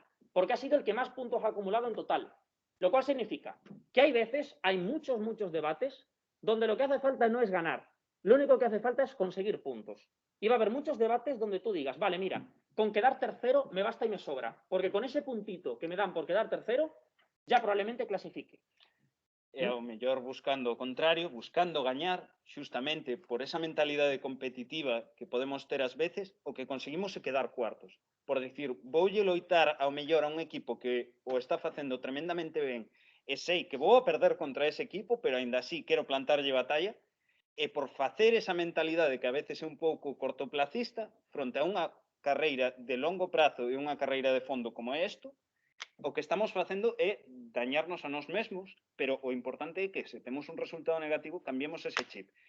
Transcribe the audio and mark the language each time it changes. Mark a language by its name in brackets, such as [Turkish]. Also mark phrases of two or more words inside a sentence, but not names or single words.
[Spanish] Porque ha sido el que más puntos ha acumulado en total. Lo cual significa que hay veces, hay muchos debates, donde lo que hace falta no es ganar. Lo único que hace falta es conseguir puntos. Y va a haber muchos debates donde tú digas, vale, mira, con quedar tercero me basta y me sobra. Porque con ese puntito que me dan por quedar tercero, ya probablemente clasifique. [Galician] E ao mellor buscando o contrario, buscando gañar, xustamente por esa mentalidade competitiva que podemos ter ás veces, o que conseguimos é quedar cuartos. Por dicir, voulle loitar ao mellor a un equipo que o está facendo tremendamente ben e sei que vou a perder contra ese equipo, pero aínda así quero plantarlle batalla, e por facer esa mentalidade que a veces é un pouco cortoplacista, fronte a unha carreira de longo prazo e unha carreira de fondo como é isto, o que estamos facendo é dañarnos a nós mesmos, pero o importante é que se temos un resultado negativo, cambiemos ese chip.